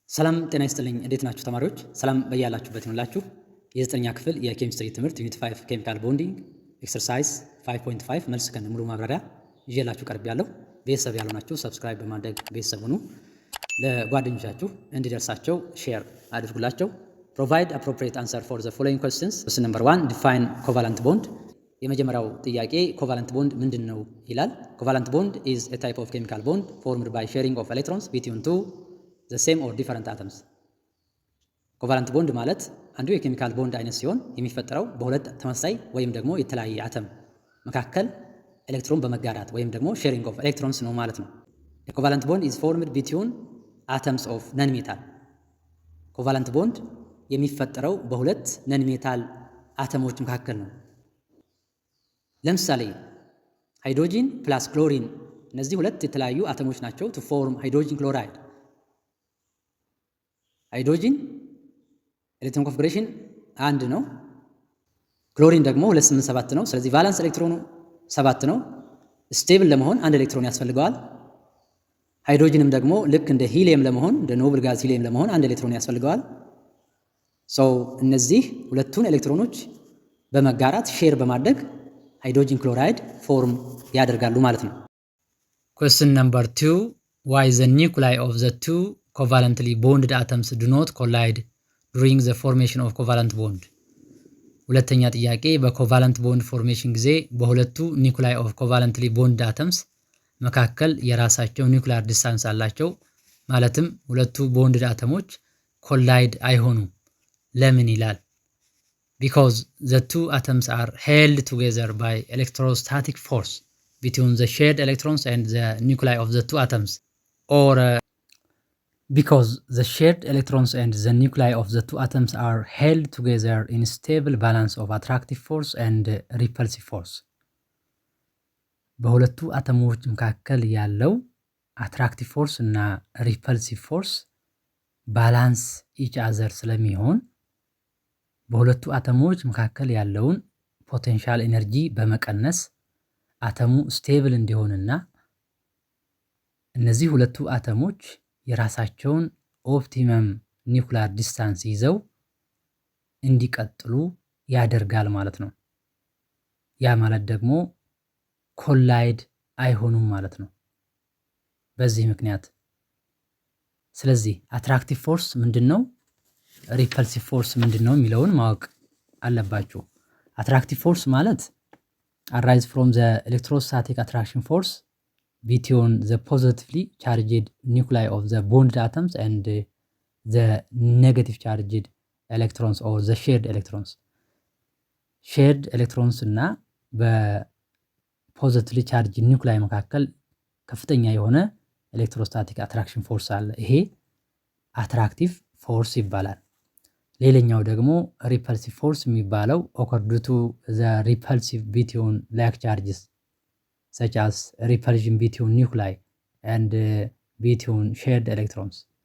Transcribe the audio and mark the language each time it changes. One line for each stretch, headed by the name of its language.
Amharic: ሰላም ጤና ይስጥልኝ እንዴት ናችሁ ተማሪዎች? ሰላም በያላችሁበት ይሁንላችሁ። የዘጠነኛ ክፍል የኬሚስትሪ ትምህርት ዩኒት 5 ኬሚካል ቦንዲንግ ኤክሰርሳይዝ 5.5 መልስ ከነ ሙሉ ማብራሪያ ይዤላችሁ ቀርቤያለሁ። ቤተሰብ ያልሆናችሁ ሰብስክራይብ በማድረግ ቤተሰብ ሁኑ። ለጓደኞቻችሁ እንዲደርሳቸው ሼር አድርጉላቸው። ፕሮቫይድ
English: appropriate answer for the following questions. question number 1 define covalent bond.
Amharic: የመጀመሪያው ጥያቄ ኮቫለንት ቦንድ ምንድነው ይላል።
English: ኮቫለንት ቦንድ is a type of chemical bond formed by sharing of electrons between two the same or different atoms.
Amharic: ኮቫለንት ቦንድ ማለት አንዱ የኬሚካል ቦንድ አይነት ሲሆን የሚፈጠረው በሁለት ተመሳሳይ ወይም ደግሞ የተለያየ አተም መካከል ኤሌክትሮን በመጋራት ወይም ደግሞ
English: sharing of electrons
Amharic: ነው ማለት ነው።
English: A covalent bond is formed between atoms of non-metal.
Amharic: ኮቫለንት ቦንድ የሚፈጠረው በሁለት ነን ሜታል አተሞች መካከል ነው። ለምሳሌ ሃይድሮጂን ፕላስ ክሎሪን እነዚህ ሁለት የተለያዩ አተሞች ናቸው
English: to form hydrogen chloride.
Amharic: ሃይድሮጂን ኤሌክትሮን ኮንፊግሬሽን 1 ነው። ክሎሪን ደግሞ 287 ነው። ስለዚህ ቫላንስ ኤሌክትሮኑ 7 ነው። ስቴብል ለመሆን አንድ ኤሌክትሮን ያስፈልገዋል። ሃይድሮጂንም ደግሞ ልክ እንደ ሂሊየም ለመሆን እንደ ኖብል ጋዝ ሂሊየም ለመሆን አንድ ኤሌክትሮን ያስፈልገዋል። እነዚህ ሁለቱን ኤሌክትሮኖች በመጋራት ሼር በማድረግ ሃይድሮጂን ክሎራይድ ፎርም ያደርጋሉ ማለት ነው።
English: Question number 2. Why the nuclei of the two covalently bonded atoms do not collide during the formation of covalent bond?
Amharic: ሁለተኛ ጥያቄ በኮቫለንት ቦንድ ፎርሜሽን ጊዜ በሁለቱ ኒኩላይ ኦፍ ኮቫለንትሊ ቦንድ አተምስ መካከል የራሳቸው ኒኩላር ዲስታንስ አላቸው። ማለትም ሁለቱ ቦንድ አተሞች ኮላይድ አይሆኑም። ለምን ይላል?
English: Because the two atoms are held together by electrostatic force between the shared electrons and the nuclei of the two atoms, or because the shared electrons and the nuclei of the two atoms are held together in stable balance of attractive force and repulsive force.
Amharic: በሁለቱ አተሞች መካከል ያለው አትራክቲቭ ፎርስ እና ሪፐልሲቭ ፎርስ ባላንስ ኢች አዘር ስለሚሆን በሁለቱ አተሞች መካከል ያለውን ፖቴንሻል ኤነርጂ በመቀነስ አተሙ ስቴብል እንዲሆንና እነዚህ ሁለቱ አተሞች የራሳቸውን ኦፕቲመም ኒኩላር ዲስታንስ ይዘው እንዲቀጥሉ ያደርጋል ማለት ነው። ያ ማለት ደግሞ ኮላይድ አይሆኑም ማለት ነው በዚህ ምክንያት። ስለዚህ አትራክቲቭ ፎርስ ምንድነው? ሪፐልሲቭ ፎርስ ምንድነው የሚለውን ማወቅ አለባችሁ። አትራክቲቭ ፎርስ ማለት
English: arise from the electrostatic attraction force between the positively charged nuclei of the bonded atoms and the negative charged electrons or the shared electrons. shared electrons
Amharic: እና በፖዚቲቭሊ ቻርጅድ ኒውክላይ መካከል ከፍተኛ የሆነ ኤሌክትሮስታቲክ አትራክሽን ፎርስ አለ። ይሄ አትራክቲቭ ፎርስ ይባላል። ሌላኛው ደግሞ ሪፐልሲቭ ፎርስ የሚባለው
English: occurred due to the repulsive between like charges such as repulsion between nuclei and between shared electrons.